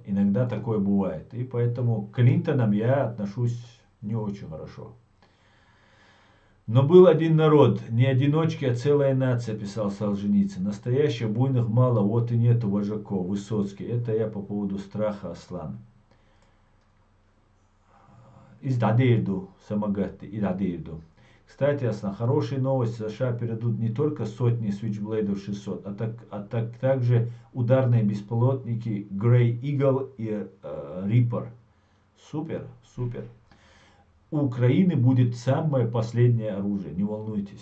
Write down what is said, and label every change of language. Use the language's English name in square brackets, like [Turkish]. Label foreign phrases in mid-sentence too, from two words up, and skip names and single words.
[Russian] Иногда такое бывает. И поэтому к Клинтонам я отношусь не очень хорошо. Но был один народ, не одиночки, а целая нация, писал Солженицын. Настоящих буйных мало, вот и нету вожаков. Высоцкий. Это я по поводу страха, Аслан. Издадырду, самогатты, издадырду. Кстати, Аслан, хорошие новости. США передадут не только сотни Switchblade 600, а также ударные беспилотники Grey Eagle и Reaper. Супер, супер. У Украины будет самое последнее оружие, не волнуйтесь.